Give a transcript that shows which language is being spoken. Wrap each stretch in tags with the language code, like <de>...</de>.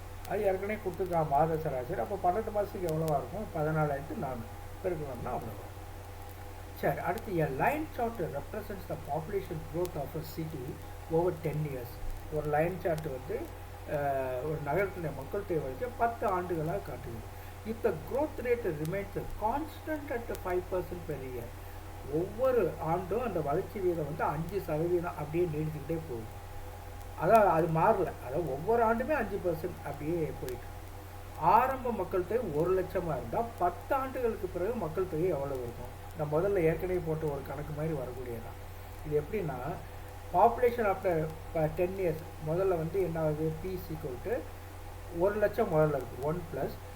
<ta>அது ஏற்கனவே கொடுத்துருக்காங்க மாத சராசரி. அப்போ 12 மாதத்துக்கு எவ்வளோவா இருக்கும், 14,400 பெருக்கணும்னா அவ்வளோவா. சரி, அடுத்து</ta> <en>a line chart represents the population growth of a city over 10 years.</en> <ta>ஒரு லைன் சார்ட் ஒரு நகரத்தினுடைய மக்கள் தேவை 10 ஆண்டுகளாக காட்டுகிறது.</ta> <en>If the growth rate remains constant at 5% per year,</en> <ta>ஒவ்வொரு ஆண்டும் அந்த வளர்ச்சி வீதம் 5% அப்படியே நீடிச்சுக்கிட்டே போகுது. அதான் அது மாறல, அதாவது ஒவ்வொரு ஆண்டுமே 5% அப்படியே போயிட்டு. ஆரம்ப மக்கள் தொகை 1,00,000 இருந்தால் 10 ஆண்டுகளுக்கு பிறகு மக்கள் தொகை எவ்வளவு இருக்கும்? நான் முதல்ல ஏற்கனவே போட்ட ஒரு கணக்கு மாதிரி வரக்கூடியதான். இது எப்படின்னா,</ta> <en>population after 10 years</en> <ta>முதல்ல என்ன ஆகுது, பீஸ் ஈக்குவல் டு 1,00,000 முதல்ல இருக்குது, 1+.</ta>